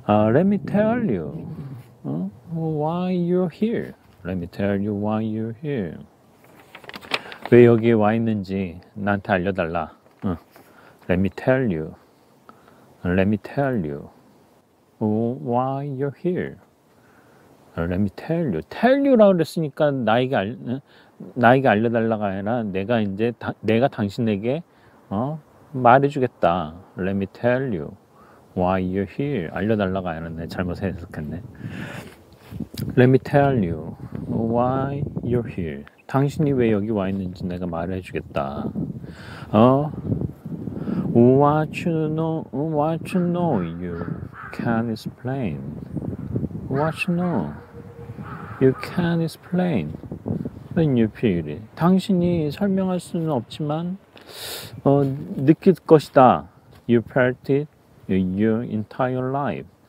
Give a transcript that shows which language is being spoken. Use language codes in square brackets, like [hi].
[en] Let me tell you why you're here. Let me tell you why you're here. [ko] 왜 여기에 와 있는지 나한테 알려달라. [en] Let me tell you why you're here. Let me tell you [ko] 라고 그랬으니까 나에게 알려달라가 아니라 내가 당신에게 말해주겠다. [en] Let me tell you why you're here. [ko] 알려달라가 아니라 내가 잘못 해석했네. [en] Let me tell you why you're here. [ko] 당신이 왜 여기 와 있는지 내가 말해주겠다. [en] What you know you can't explain. What you know you can't explain. When you feel it. [ko] 당신이 설명할 수는 없지만 느낄 것이다. [en] You felt it your entire life.